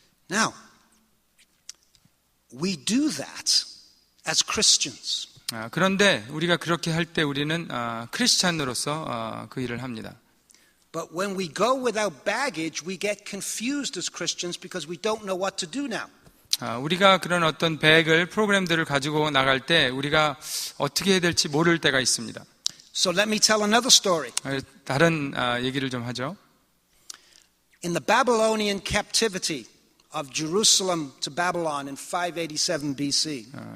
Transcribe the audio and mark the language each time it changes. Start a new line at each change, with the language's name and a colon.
English: Now, we do that as Christians.
Korean: 그런데 우리가 그렇게 할 때 우리는 크리스찬으로서 그 일을 합니다.
English: But when we go without baggage, we get confused as Christians because we don't know what to do now.
Korean: 우리가 그런 어떤 프로그램들을 가지고 나갈 때 우리가 어떻게 해야 될지 모를 때가 있습니다.
English: So let me tell another story.
Korean: 다른 얘기를 좀 하죠.
English: In the Babylonian captivity of Jerusalem to Babylon in 587 BC.